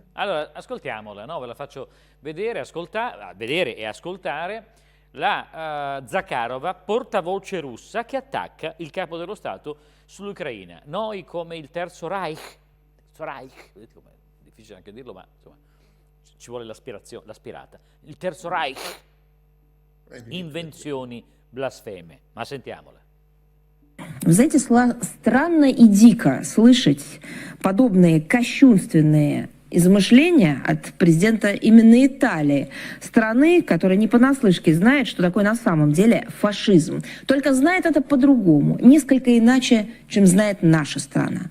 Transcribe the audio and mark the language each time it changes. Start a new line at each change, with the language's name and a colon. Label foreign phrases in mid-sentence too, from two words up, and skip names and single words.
Italian: Allora, ascoltiamola, no? Ve la faccio vedere e ascoltare la Zakharova, portavoce russa, che attacca il capo dello Stato sull'Ucraina. Noi come il Terzo Reich, vedete com'è difficile anche dirlo, ma insomma ci vuole l'aspirata. Il Terzo Reich, invenzioni blasfeme. Ma sentiamola.
Russian: Вы знаете, странно и дико слышать подобные кощунственные измышления от президента именно Италии, страны, которая не понаслышке знает, что такое на самом деле фашизм. Только знает это по-другому, несколько иначе, чем знает наша страна.